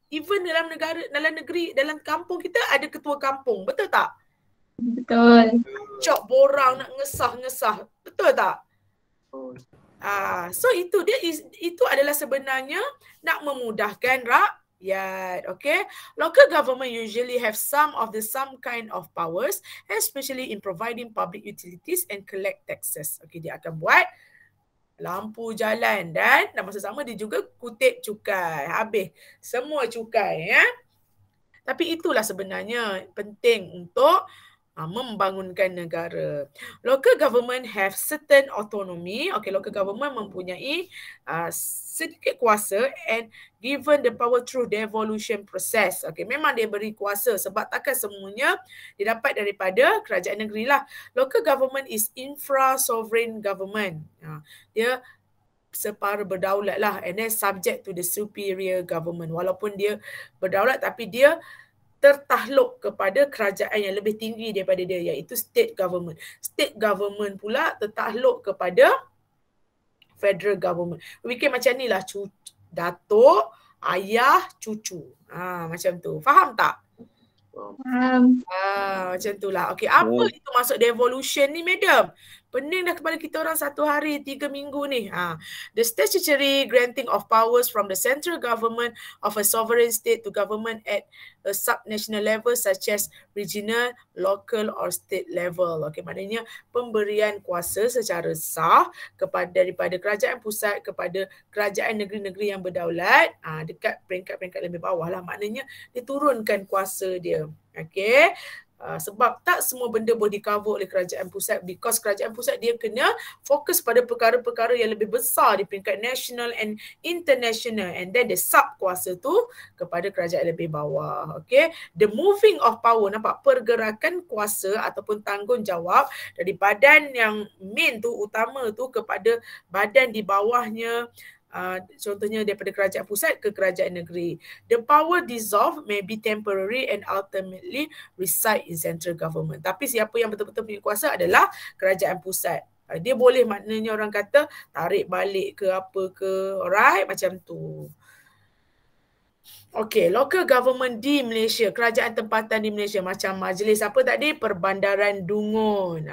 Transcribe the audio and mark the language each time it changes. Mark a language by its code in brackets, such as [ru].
[ms] Even dalam negeri, dalam kampung kita ada ketua kampung. Betul tak? Betul. Cok borang nak ngesah-ngesah. Betul tak? So itu adalah sebenarnya nak memudahkan rakyat. [en] Okay? Local government usually have some kind of powers, especially in providing public utilities and collect taxes. [ms] Okay, dia akan buat lampu jalan dan masa sama dia juga kutip cukai. Habis semua cukai. Tapi itulah sebenarnya penting untuk membangunkan negara. [en] Local government have certain autonomy. Okay, local government [ms] mempunyai sedikit kuasa [en] and given the power through devolution process. [ms] Okay, memang dia beri kuasa sebab takkan semuanya dia dapat daripada kerajaan negeri lah. [en] Local government is infra-sovereign government. [ms] Dia separa berdaulat lah [en] and then subject to the superior government. [ms] Walaupun dia berdaulat tapi dia tertakluk kepada kerajaan yang lebih tinggi daripada dia, iaitu state government. [en] State government [ms] pula tertakluk kepada [en] federal government. [ms] Fikir macam ni lah, datuk, ayah, cucu. Macam tu. Faham tak? Faham. Macam tu lah. Okay, apa itu maksud devolution ni, madam? Pening dah kepala kita orang 1 hari, 3 minggu ni. [en] The statutory granting of powers from the central government of a sovereign state to government at a subnational level such as regional, local or state level. [ms] Okay, maknanya pemberian kuasa secara sah daripada kerajaan pusat kepada kerajaan negeri-negeri yang berdaulat dekat peringkat-peringkat lebih bawah lah. Maknanya dia turunkan kuasa dia. Okay. Sebab tak semua benda boleh di-cover oleh kerajaan pusat because kerajaan pusat dia kena fokus pada perkara-perkara yang lebih besar di peringkat [en] national and international and then [ms] dia sub kuasa tu kepada kerajaan lebih bawah. Okay. [en] The moving of power, [ms] nampak pergerakan kuasa ataupun tanggungjawab dari badan yang main tu, utama tu kepada badan di bawahnya. Contohnya daripada kerajaan pusat ke kerajaan negeri. [en] The power dissolve may be temporary and ultimately reside in central government. [ms] Tapi siapa yang betul-betul punya kuasa adalah kerajaan pusat. Dia boleh maknanya orang kata tarik balik ke apa ke. Alright, macam tu. Okay, local government di Malaysia, kerajaan tempatan di Malaysia macam majlis apa tadi, Perbandaran Dungun.